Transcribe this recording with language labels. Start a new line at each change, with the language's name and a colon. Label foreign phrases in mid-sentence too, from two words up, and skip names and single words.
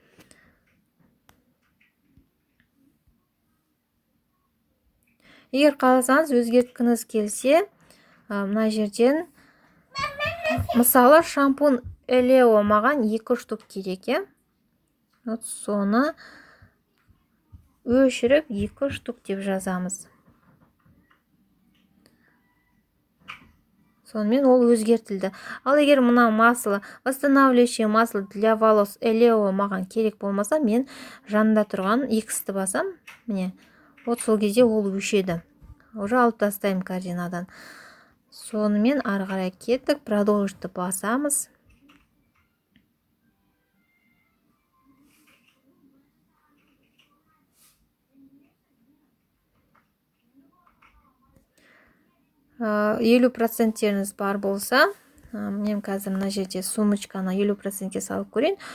Kazakh: Егер қаласаңыз, өзгерткіңіз келсе, мына жерден мысалы шампунь Элео маған 2 штук керек. Вот соны өшіріп 2 штук деп жазамыз. Сонымен ол өзгертілді. Ал егер мына масло,
Russian: восстанавливающее масло для волос
Kazakh: Элео маған керек болмаса, мен жанында тұрған X-ті басам. Міне, вот сол кезде ол өшеді. Уже алып тастаймын корзинадан. Сонымен ары қарай кеттік, продолжитті басамыз. Елу проценттеріңіз бар болса, мен қазір мына жерде сумочканы 50%-ке салып көрейін.